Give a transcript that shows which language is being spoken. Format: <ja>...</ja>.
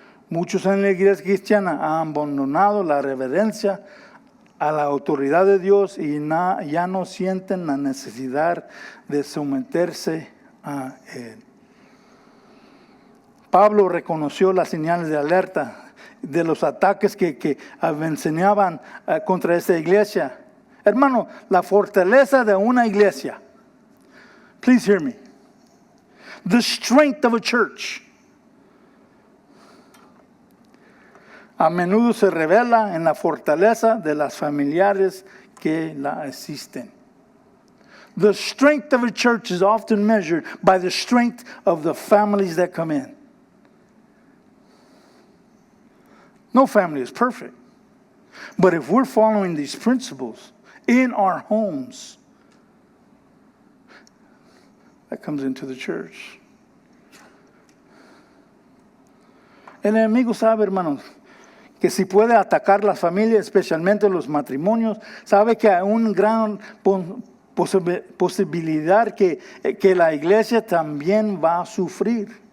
<es>Muchos en la iglesia cristiana han abandonado la reverencia a la autoridad de Dios y ya no sienten la necesidad de someterse a Él. Pablo reconoció las señales de alerta de los ataques que enseñaban contra esta iglesia. Hermano, la fortaleza de una iglesia.</es> <en>Please hear me. The strength of a church.</en> <es>A menudo se revela en la fortaleza de las familiares que la asisten.</es> <en>The strength of a church is often measured by the strength of the families that come in. No family is perfect. But if we're following these principles in our homes, that comes into the church.</en> <es>El enemigo sabe, hermanos, que si puede atacar las familias, especialmente los matrimonios, sabe que hay una gran posibilidad que la iglesia también va a sufrir.</es>